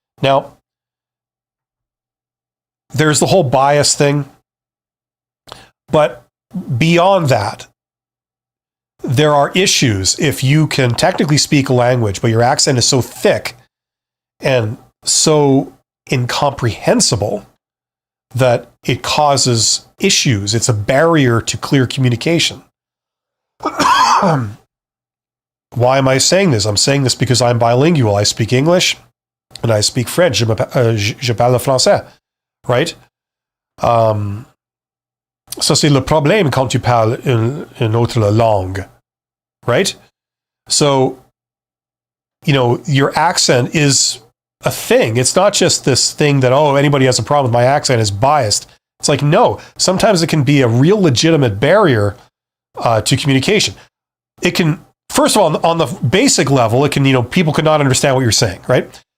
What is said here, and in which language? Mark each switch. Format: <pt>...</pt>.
<en>Now, there's the whole bias thing, but beyond that, there are issues if you can technically speak a language, but your accent is so thick and so incomprehensible that it causes issues. It's a barrier to clear communication. Why am I saying this? I'm saying this because I'm bilingual. I speak English and I speak French.</en> <fr>Je parle français,</fr> <en>right?</en> <fr>Ça, c'est le problème quand tu parles une autre langue, right?</fr> <en>So, your accent is a thing. It's not just this thing that, anybody has a problem with my accent is biased. It's like, no, sometimes it can be a real legitimate barrier to communication. It can, first of all, on the basic level, it can, people could not understand what you're saying, right?</en>